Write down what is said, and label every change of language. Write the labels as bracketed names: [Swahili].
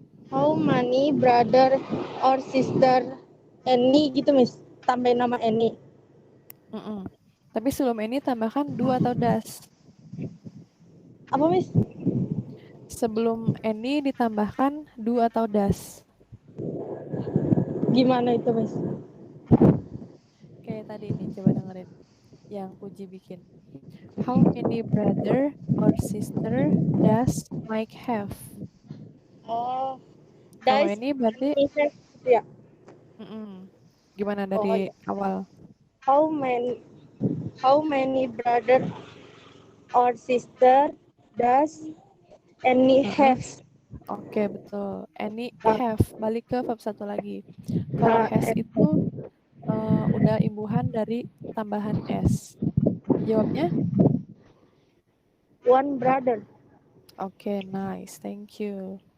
[English] How many brother or sister Any gitu, Miss. [Indonesian] Tambahin nama Any. Tapi sebelum ini tambahkan do atau das. Apa, Miss? Sebelum any ditambahkan do atau das. Gimana itu, Miss? Kayak tadi nih, coba dengerin yang Puji bikin. [English] How many brother or sister does Mike have? Oh, [Indonesian] Kalau guys, ini berarti gitu ya. gimana Oh, dari awal? [English] how many brother or sister does Any have? [Indonesian] Oke, betul. Any have. Balik ke verb satu lagi. Kalau has itu udah imbuhan dari tambahan s. Jawabnya? [English] One brother. Oke, nice. Thank you.